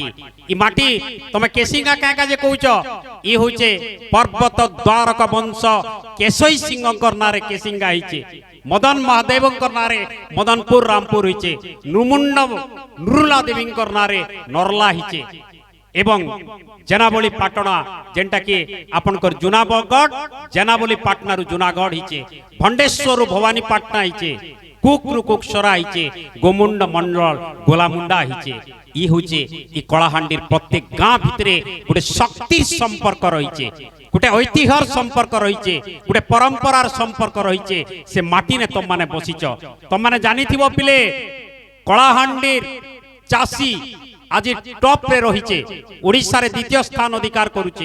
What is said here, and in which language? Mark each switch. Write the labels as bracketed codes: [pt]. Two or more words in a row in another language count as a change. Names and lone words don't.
[spv] ଈ ମାଟି ତମେ କେସିଙ୍ଗା କାକା ଜେ କହୁଚ ଈ ହଉଚେ ପର୍ବତ ଦ୍ୱାରକା ବଂଶ କେଶଈ ସିଂହକର ନାଁରେ କେସିଙ୍ଗା ହେଇଚେ, ମଦନ ମହାଦେବଙ୍କର ନାଁରେ ମଦନପୁର ରାମପୁର ହେଇଚେ, ନୁମୁଣ୍ଡ ନୁରୁଲା ଦେବୀଙ୍କର ନାଁରେ ନରଲା ହେଇଚେ ଏବଂ ଜେନାବଳୀ ପାଟଣା ଜେଣ୍ଟା କି ଆପଣଙ୍କର ଜୁନାଗଡ଼ ଜେନାବଳୀ ପାଟଣାରୁ ଜୁନାଗଡ଼ ହେଇଚେ, ଭଣ୍ଡେଶ୍ୱର ଭବାନୀ ପାଟଣା ହେଇଚେ, କୁକୁରୁ କୁକସରା ହେଇଚେ, ଗୋମୁଣ୍ଡ ମଣ୍ଡଳ ଗୋଲାମୁଣ୍ଡା ହେଇଚେ। ଈ ହଉଚେ ଈ କଳାହାଣ୍ଡିର ପ୍ରତ୍ୟେକ ଗାଁ ଭିତରେ ଗୋଟେ ଶକ୍ତି ସମ୍ପର୍କ ରହିଚେ, ଗୋଟେ ଐତିହ୍ୟର ସମ୍ପର୍କ ରହିଚେ, ଗୋଟେ ପରମ୍ପରାର ସମ୍ପର୍କ ରହିଚେ। ସେ ମାଟି ନେ ତୁମ ମାନେ ବସିଚ ତୁମ ମାନେ ଜାଣିଥିବ ପିଲେ କଳାହାଣ୍ଡିର ଚାଷୀ ଆଜି ଟପ୍ ରେ ରହିଚେ, ଓଡ଼ିଶା ରେ ଦ୍ୱିତୀୟ ସ୍ଥାନ ଅଧିକାର କରୁଚେ।